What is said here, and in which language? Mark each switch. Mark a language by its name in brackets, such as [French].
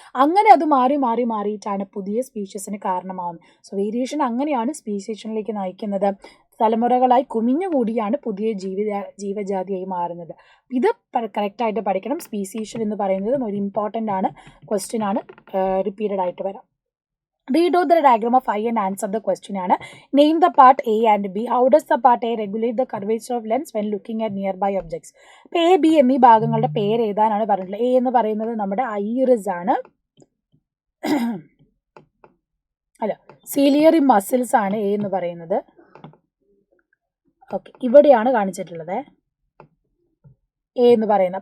[Malayalam] അങ്ങനെ അത് മാറിയിട്ടാണ് പുതിയ സ്പീഷീസിന് കാരണമാവുന്നത്. സോ വേരിയേഷൻ അങ്ങനെയാണ് സ്പീസിയേഷനിലേക്ക് നയിക്കുന്നത്. തലമുറകളായി കുമിഞ്ഞുകൂടിയാണ് പുതിയ ജീവജാതിയായി മാറുന്നത്. ഇത് കറക്റ്റായിട്ട് പഠിക്കണം. സ്പീസിയേഷൻ എന്ന് പറയുന്നത് ഒരു ഇമ്പോർട്ടൻ്റ് ആണ്, ക്വസ്റ്റ്യൻ ആണ്, റിപ്പീറ്റഡ് ആയിട്ട് വരാം. [English] Read out the diagram of I and answer the question ആണ്. Name the part A and B. How does the part A regulate the curvature of lens when looking at nearby objects? [Malayalam] ഇപ്പോൾ A, B എന്നീ ഭാഗങ്ങളുടെ പേര് എഴുതാനാണ് പറഞ്ഞിട്ടുള്ളത്. A എന്ന് പറയുന്നത് നമ്മുടെ ഐറിസ് ആണ്, അല്ല സീലിയറി മസിൽസ് ആണ് A എന്ന് പറയുന്നത്. ഓക്കെ, ഇവിടെയാണ് കാണിച്ചിട്ടുള്ളത് A എന്ന് പറയുന്നത്.